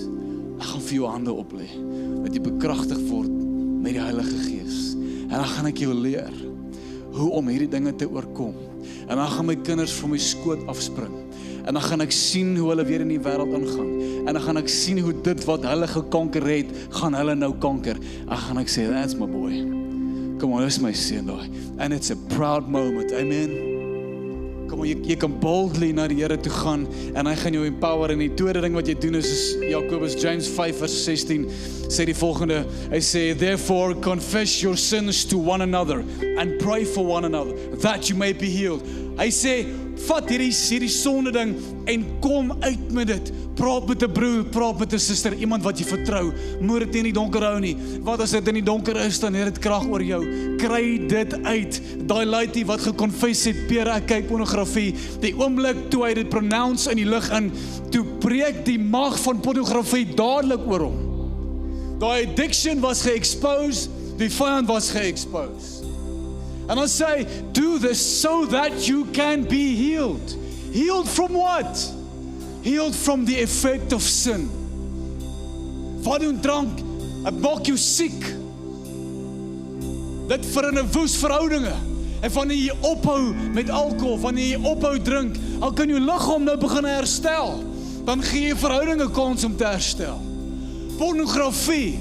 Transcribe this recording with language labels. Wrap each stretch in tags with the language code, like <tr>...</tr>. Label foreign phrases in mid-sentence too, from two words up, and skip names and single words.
<af>Ek gaan vir jou hande oplê, dat jy bekragtig word met die Heilige Gees. En dan gaan ek jou leer hoe om hierdie dinge te oorkom. En dan gaan my kinders van my skoot afspring. En dan gaan ek sien hoe hulle weer in die wêreld ingaan. En dan gaan ek sien hoe dit wat hulle gekanker het, gaan hulle nou kanker. Dan gaan ek sê,</af> <en>that's my boy.</en> <af>Kom on, dis my seun daai.</af> <en>And it's a proud moment, amen.</en> <af>Kom on, jy kan boldly na die Here toe gaan en hy gaan jou empower. En die tweede ding wat jy doen is Jakobus, James 5 vers 16 sê die volgende. Hy sê,</af> <en>therefore confess your sins to one another and pray for one another that you may be healed.</en> <af>Hy sê, vat hierdie sonde ding en kom uit met dit. Praat met 'n broer, praat met 'n suster, iemand wat jy vertrou. Moet dit nie in die donker hou nie. Wat as dit in die donker is, dan het dit krag oor jou. Kry dit uit. Daai laitie wat geconfess het, Peer, ek kyk pornografie. Die oomblik toe hy dit pronounce in die lig in, toe breek die mag van pornografie dadelik oor hom. Daai addiction was ge-expose, die vyand was ge-expose. En dan sê,</af> <en>do this so that you can be healed. Healed from what? Healed from the effect of sin.</en> <af>Wat doen drank? Het maak jou siek. Dit verwoes verhoudinge. En wanneer jy ophou met alcohol, wanneer jy ophou drink, dan kan jou liggaam nou begin herstel. Dan gee jy verhoudinge kans om te herstel.</af>